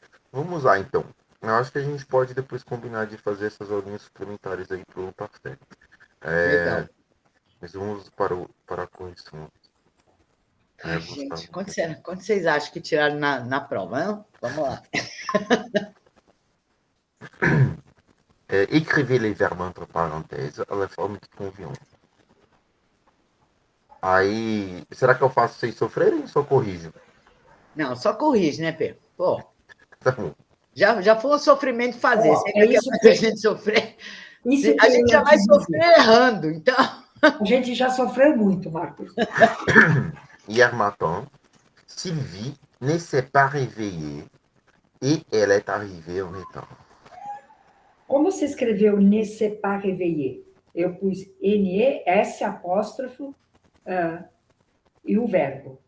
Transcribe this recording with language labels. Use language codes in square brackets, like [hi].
[pt] Vamos lá, então. Eu acho que a gente pode depois combinar de fazer essas aulinhas suplementares aí para o Ampafé. Legal. Mas vamos para a correção. Gente, quanto vocês acham que tiraram na prova? Não? Vamos lá. [fr] Écrivez les verbes entre parenthèses à la forme que convient. [pt] Aí, será que eu faço vocês sofrerem ou só corrijo? Não, só corrige, né, Pedro? Pô, Tá bom. já foi um sofrimento fazer. Você É quer isso fazer a gente sofrer? Isso A gente já vai sofrer errando, então. A gente já sofreu muito, Marcos. [fr] Hier matin, Sylvie ne s'est pas réveillée et elle est arrivée en retard. [pt] Como se escreveu [fr] ne s'est pas réveillé? [pt] Eu pus N-E-S apóstrofo e o verbo.